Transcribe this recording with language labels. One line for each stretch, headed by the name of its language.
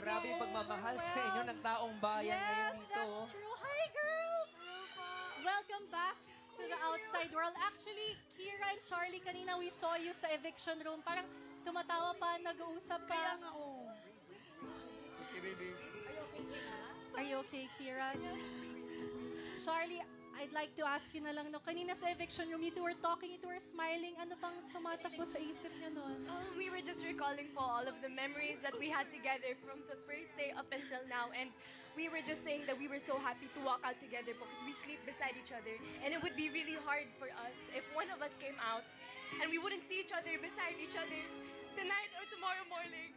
Filipino: Grabe yung pagmamahal sa inyo ng taong bayan
English: Yes,
Filipino: ngayon dito.
English: that's true. Hi, girls! Welcome back to the outside world. Actually, Kira and Charlie, kanina we saw you sa eviction room.
Filipino: Parang tumatawa pa, nag-uusap pa. Kaya nga,
English: Okay, baby. Are you okay, Kira? Charlie, I'd like to ask you
Filipino: na lang,
English: no, kanina sa eviction room, you two were talking, you two were smiling.
Filipino: Ano bang tumatakbo sa isip niyo noon?
English: We were just recalling po all of the memories that we had together from the first day up until now, and we were just saying that we were so happy to walk out together because we sleep beside each other, and it would be really hard for us if one of us came out and we wouldn't see each other beside each other tonight or tomorrow morning.